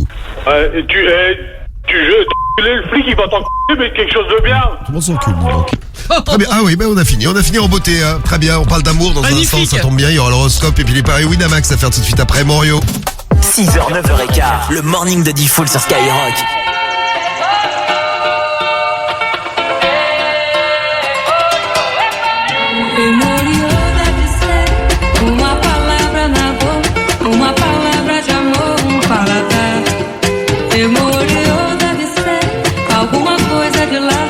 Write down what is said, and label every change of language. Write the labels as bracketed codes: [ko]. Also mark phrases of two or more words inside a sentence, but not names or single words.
[fr] Ouais, et tu le flic, il va t'enculer, mais quelque chose de bien. Tout le monde s'encule, dis donc. Très bien. Ah oui, ben on a fini en beauté. Hein. Très bien, on parle d'amour dans un instant, ça tombe bien. Il y aura l'horoscope et puis les paris Winamax à faire tout de suite après Morio. 6h, 9h15, le morning de Diffoul sur Skyrock. [pt] Uma palavra na boca, uma palavra de amor, paladar. Demorou, deve ser alguma coisa de lá.